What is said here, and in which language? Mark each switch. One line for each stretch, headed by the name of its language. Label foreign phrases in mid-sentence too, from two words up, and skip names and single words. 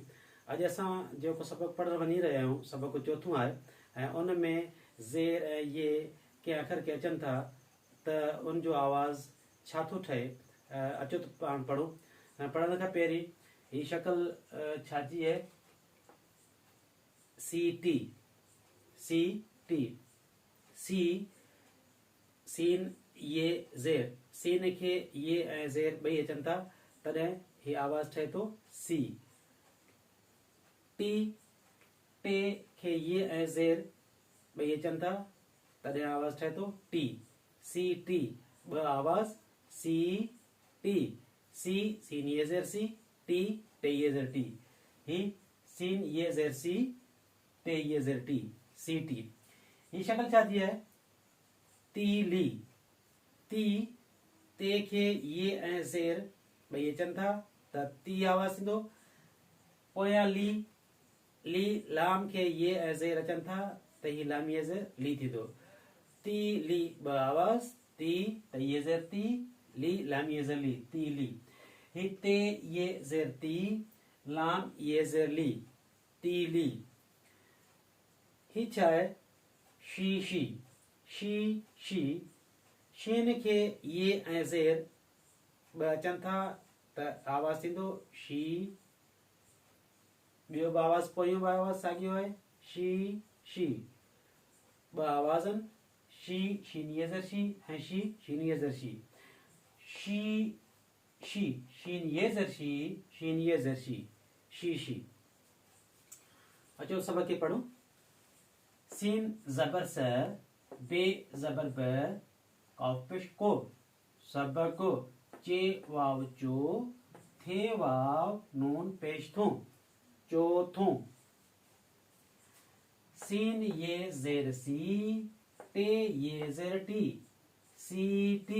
Sindhi: अॼु असां जेको सबक पढ़ण वञी रहिया आहियूं सबक चौथों आहे ऐं उन में ज़ेर ऐं ये कंहिं अखर के अचनि था त उन जो आवाज़ छा थो ठहे। अचो त पाण पढ़ूं। पढ़ण खां पहिरीं ही शक्ल छाजी आहे? सी टी सी सीन ये ज़ेर। सीन खे ये ऐं ज़ेर ॿई अचनि था तॾहिं ही आवाज़ ठहे थो सी। टी टे खे ये ऐं ज़ेर ॿई अचनि था तॾहिं आवाज़ ठहे थो टी। सी टी ॿ आवाज़ सी टी। सी सीन ये ज़ेर सी, टी टे ये ज़ेर टी। ही सीन ये ज़ेर सी, टे ये ज़ेर टी, सी टी। ही शक्ल छा थी है? तीली। ती ते खे ये ऐं ज़ेर ॿई अचनि था त ती आवाज़ थींदो। पोयां ली लाम खे ये ऐं ज़ेर अचनि था त ही लाम ये ज़ेर ली थींदो। ती ली ॿ आवाज़ ती त ये ज़ेर ती, ली लाम ये ज़ेर ली, ती ली। ही ते ये ज़ेर ती, लाम ये ज़ेर ली, ती ली। ही छा आहे? शी। शीन खे ये ऐं ज़ेर ॿ अचनि था त आवाज़ थींदो शी। ॿियो बि आवाज़ पोयों बि आवाज़ साॻियो आहे शी। ॿ आवाज़नि शी शीन ये ज़ेर शी ऐं शी शीन ये ज़ेर शी। शीन ये ज़ेर शी, शीन ये ज़ेर शी। अचो सबक खे पढ़ूं। सीन ज़बर स, बे ज़बर ब, काफ पेश को, सबक चे वाव चो, थे वाव नून पेश थूं, चौथों। सीन ये ज़ेर सी, टे ये ज़ेर टी, सी टी।